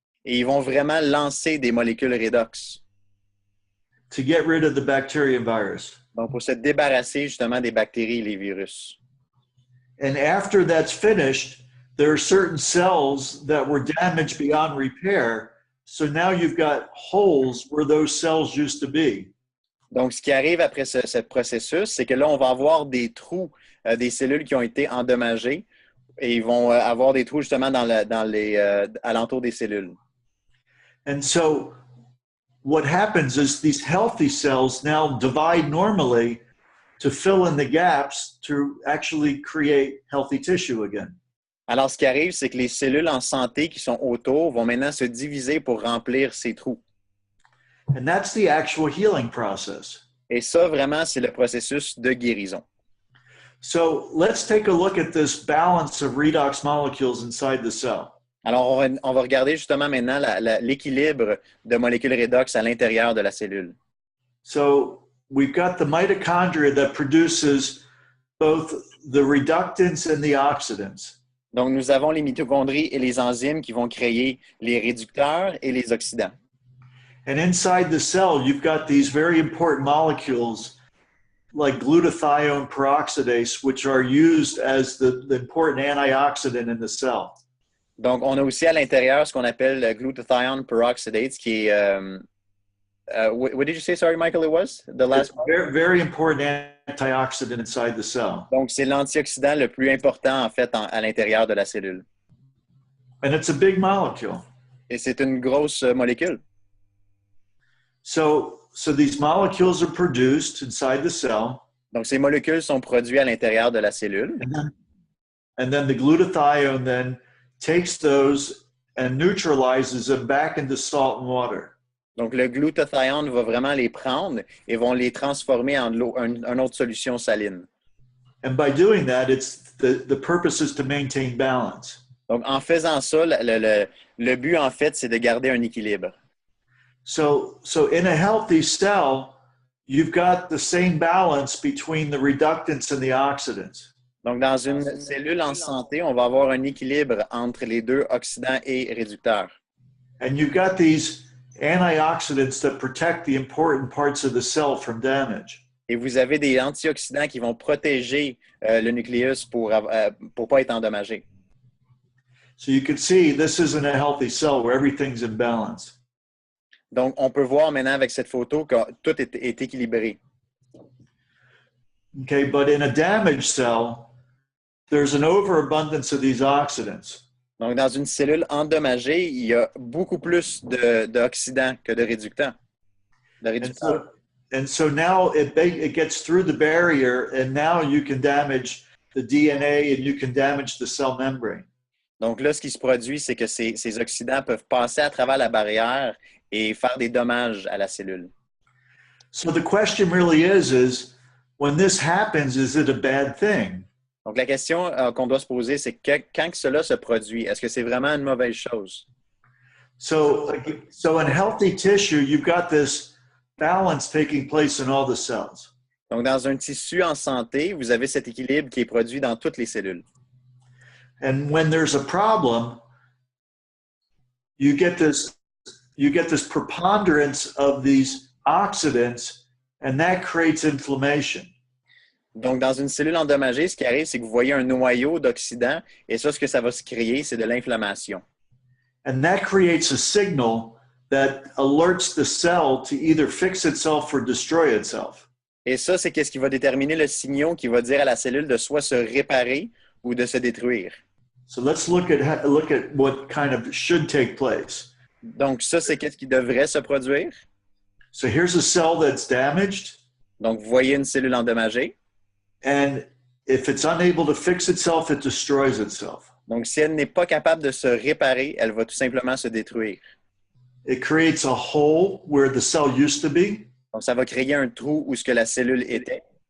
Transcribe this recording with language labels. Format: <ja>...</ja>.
<fr>Et ils vont vraiment lancer des molécules redox.</fr> <en>To get rid of the bacteria and virus.</en> <fr>Donc, pour se débarrasser justement des bactéries et les virus.</fr> <en>And after that's finished, there are certain cells that were damaged beyond repair. So now you've got holes where those cells used to be.</en> <fr>Donc, ce qui arrive après ce processus, c'est que là, on va avoir des trous, des cellules qui ont été endommagées et ils vont avoir des trous justement dans les alentours des cellules.</fr> <en>And so what happens is these healthy cells now divide normally to fill in the gaps to actually create healthy tissue again.</en> <fr>Alors, ce qui arrive, c'est que les cellules en santé qui sont autour vont maintenant se diviser pour remplir ces trous.</fr> <en>And that's the actual healing process.</en> <fr>Et ça, vraiment, c'est le processus de guérison.</fr> <en>So let's take a look at this balance of redox molecules inside the cell.</en> <fr>Alors, on va regarder justement maintenant l'équilibre de molécules redox à l'intérieur de la cellule.</fr> <en>So we've got the mitochondria that produces both the reductants and the oxidants.</en> <fr>Donc, nous avons les mitochondries et les enzymes qui vont créer les réducteurs et les oxydants.</fr> <en>And inside the cell, you've got these very important molecules like glutathione peroxidase, which are used as the important antioxidant in the cell.</en> <fr>Donc, on a aussi à l'intérieur ce qu'on appelle le glutathione peroxidase, qui est</fr> <en>what did you say? Sorry, Michael, it was the last It's one? very, very important antioxidant inside the cell.</en> <fr>Donc, c'est l'antioxydant le plus important, en fait, à l'intérieur de la cellule.</fr> <en>And it's a big molecule.</en> <fr>Et c'est une grosse molécule.</fr> <en>So these molecules are produced inside the cell.</en> <fr>Donc, ces molécules sont produites à l'intérieur de la cellule.</fr> <en>And then the glutathione then takes those and neutralizes them back into salt and water.</en> <fr>Donc, le glutathione va vraiment les prendre et vont les transformer en une autre solution saline.</fr> <en>And by doing that, it's the purpose is to maintain balance.</en> <fr>Donc, en faisant ça, le but, en fait, c'est de garder un équilibre.</fr> <en>So in a healthy cell, you've got the same balance between the reductants and the oxidants.</en> <fr>Donc, dans une cellule en santé, on va avoir un équilibre entre les deux, oxydants et réducteurs.</fr> <en>And you've got these antioxidants that protect the important parts of the cell from damage.</en> <fr>Et vous avez des antioxydants qui vont protéger le nucléus pour pas être endommagé.</fr> <en>So you can see this isn't a healthy cell where everything's in balance.</en> <fr>Donc, on peut voir maintenant avec cette photo que tout est équilibré.</fr> <en>Okay, but in a damaged cell, there's an overabundance of these oxidants.</en> <fr>Donc, dans une cellule endommagée, il y a beaucoup plus d'oxydants que de réductants.</fr> <en>And so now it gets through the barrier, and now you can damage the DNA and you can damage the cell membrane.</en> <fr>Donc là, ce qui se produit, c'est que ces oxydants peuvent passer à travers la barrière et faire des dommages à la cellule.</fr> <en>So the question really is when this happens, is it a bad thing?</en> <fr>Donc la question qu'on doit se poser, c'est que quand cela se produit, est-ce que c'est vraiment une mauvaise chose?</fr> <en>So in healthy tissue, you've got this balance taking place in all the cells.</en> <fr>Donc dans un tissu en santé, vous avez cet équilibre qui est produit dans toutes les cellules.</fr> <en>And when there's a problem, you get this preponderance of these oxidants, and that creates inflammation.</en> <fr>Donc, dans une cellule endommagée, ce qui arrive, c'est que vous voyez un noyau d'oxydants, et ça, ce que ça va se créer, c'est de l'inflammation.</fr> <en>And that creates a signal that alerts the cell to either fix itself or destroy itself.</en> <fr>Et ça, c'est ce qui va déterminer le signal qui va dire à la cellule de soit se réparer ou de se détruire.</fr> <en>So let's look at what kind of should take place.</en> <fr>Donc, ça, c'est ce qui devrait se produire.</fr> <en>So here's a cell that's damaged.</en> <fr>Donc, vous voyez une cellule endommagée.</fr> <en>And if it's unable to fix itself, it destroys itself.</en> <fr>Donc, si elle n'est pas capable de se réparer, elle va tout simplement se détruire.</fr> <en>It creates a hole where the cell used to be.</en> <fr>Donc, ça va créer un trou où ce que la cellule était.</fr>